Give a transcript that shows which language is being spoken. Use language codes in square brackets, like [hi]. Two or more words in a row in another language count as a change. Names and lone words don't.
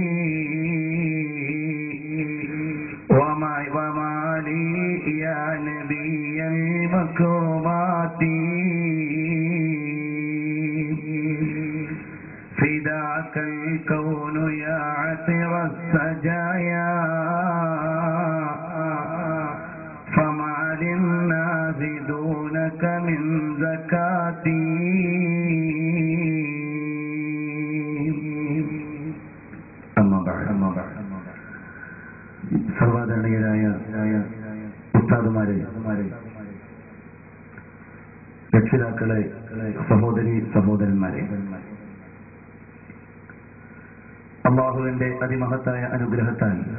[ar] وما لي يا نبي المكرمات فداك الكون يا عطر السجايا فما للناس دونك من زكاتي. [ml] സർവാദരണീയരായ ഉസ്താദുമാരെ, രക്ഷിതാക്കളെ, സഹോദരി സഹോദരന്മാരെ, അല്ലാഹുവിന്റെ അതിമഹത്തായ അനുഗ്രഹത്താൽ